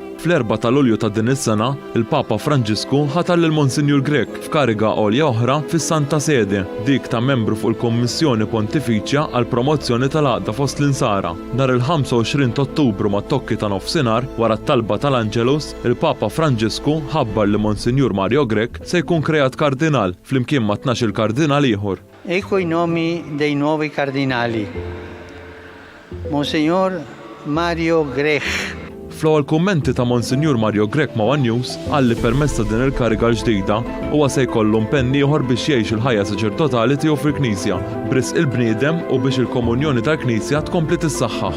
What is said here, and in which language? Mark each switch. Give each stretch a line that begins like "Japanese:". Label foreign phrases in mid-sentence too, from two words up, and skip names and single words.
Maltese: Fl-4 ta' Lulju ta' din is-sena, il-Papa Franġisku ħatar lil Monsignor Grech f'kariga għolja oħra fis-Santa Sede, dik ta' membru fuq il-Kommissjoni Pontifiċja għal promozzjoni tal-għaqda fost l-insara. Nhar il-25 Ottubru mat-tokki ta' nofsinhar wara t-talba tal-Anġelus, il-Papa Franġisku ħabbar li Monsignor Mario Grech se jkun kreat kardinal flimkien ma' 12 kardinal ieħor.
Italian: Ecco i nomi dei nuovi cardinali.
Maltese: Monsignor Mario Grech. Fl-ewwel kummenti ta' Monsignor Mario Grech ma' One News għalli permezz ta' din il-kariga l-ġdida huwa se jkollu impenn ieħor biex jgħix il-ħajja saċerdotali tiegħu fil-Knisja b'risq il-bniedem u biex il-komunjoni tal-Knisja tkompli tissaħħaħ.